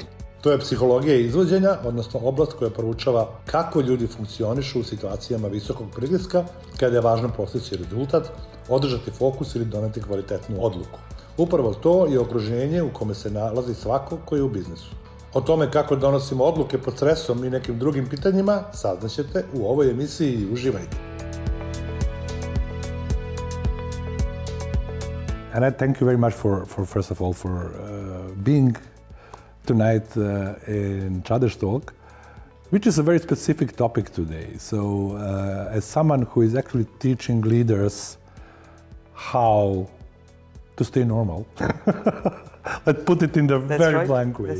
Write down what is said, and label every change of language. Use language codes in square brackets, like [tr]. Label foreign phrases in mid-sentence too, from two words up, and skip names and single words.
[sr] To je psihologija izvođenja, odnosno oblast koja proučava kako ljudi funkcionišu u situacijama visokog pritiska, kada je važno postići rezultat, održati fokus ili doneti kvalitetnu odluku. Upravo to je okruženje u kome se nalazi svako ko je u biznisu. O tome kako donosimo odluke pod stresom i nekim drugim pitanjima saznaćete u ovoj emisiji i uživajte. [en] Annette, thank you very much for first of all, for being tonight in Čadež talk, which is a very specific topic today. So, as someone who is actually teaching leaders how to stay normal, let's put it in the very blank way.